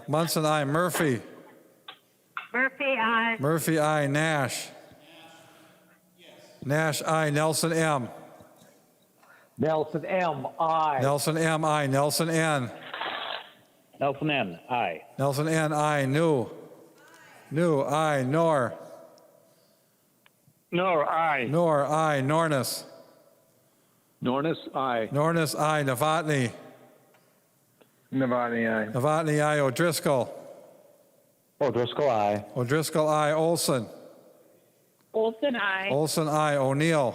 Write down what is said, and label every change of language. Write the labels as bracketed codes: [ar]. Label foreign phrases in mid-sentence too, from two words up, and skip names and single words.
[en] Munson, aye. Murphy. Murphy, aye. Murphy, aye. Nash. Nash, aye. Nelson, M. Nelson M, aye. Nelson, M, aye. Nelson, N. Nelson N, aye. Nelson, N, aye. New. New, aye. Nor. Nor, aye. Nor, aye. Nornis. Nornis, aye. Nornis, aye. Novotny. Novotny, aye. Novotny, aye. O'Driscoll. O'Driscoll, aye. O'Driscoll, aye. Olson. Olson, aye. Olson, aye. O'Neill.